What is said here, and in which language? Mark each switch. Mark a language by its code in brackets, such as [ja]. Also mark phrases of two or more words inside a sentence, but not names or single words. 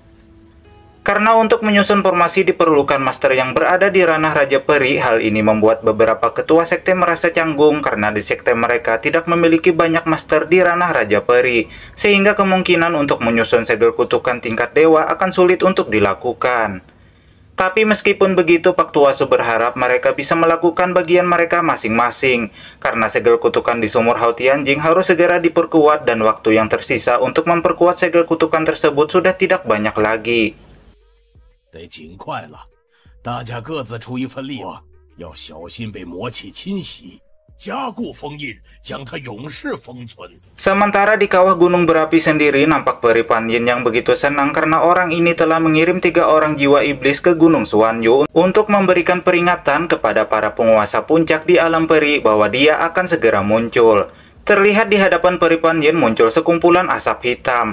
[id] Karena untuk menyusun formasi diperlukan master yang berada di ranah Raja Peri, hal ini membuat beberapa ketua sekte merasa canggung karena di sekte mereka tidak memiliki banyak master di ranah Raja Peri, sehingga kemungkinan untuk menyusun segel kutukan tingkat dewa akan sulit untuk dilakukan. Tapi meskipun begitu, Pak Tuasu berharap mereka bisa melakukan bagian mereka masing-masing, karena segel kutukan di sumur Hao Tianjing harus segera diperkuat dan waktu yang tersisa untuk memperkuat segel kutukan tersebut sudah tidak banyak lagi. [zh] 得尽快了，大家各自出一份力，要小心被魔气侵袭，加固封印，将它永世封存。 [id] Sementara di kawah gunung berapi sendiri, nampak Peri Panjin yang begitu senang karena orang ini telah mengirim 3 orang jiwa iblis ke Gunung Suanyu untuk memberikan peringatan kepada para penguasa puncak di alam peri bahwa dia akan segera muncul. Terlihat di hadapan Peri Panjin muncul sekumpulan asap hitam.